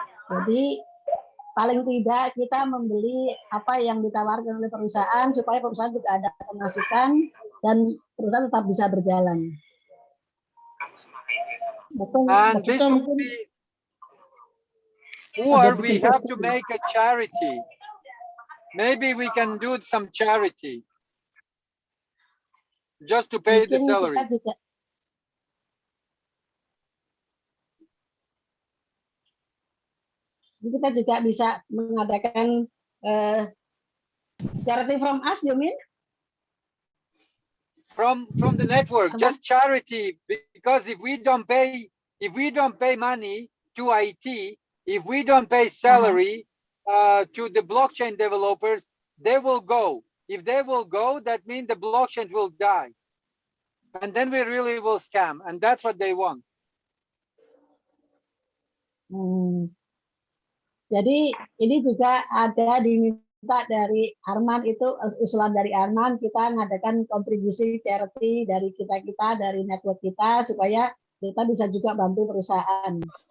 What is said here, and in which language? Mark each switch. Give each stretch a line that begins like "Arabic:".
Indonesian: Jadi paling tidak kita membeli apa yang ditawarkan oleh perusahaan supaya perusahaan juga ada pemasukan dan perusahaan tetap bisa berjalan.
English: And this would be, or we have to make a charity. Maybe we can do some charity just to pay the salary.
Indonesian: Kita juga bisa mengadakan charity
English: from us, you mean? From the network, just charity, because if we don't pay money to IT, if we don't pay salary to the blockchain developers, they will go. If they will go, that means the blockchain will die. And then we really will scam, and that's what they want.
Indonesian: Jadi ini juga ada diminta dari Arman, itu usulan dari Arman, kita ngadakan kontribusi charity dari kita dari network kita supaya kita bisa juga bantu perusahaan.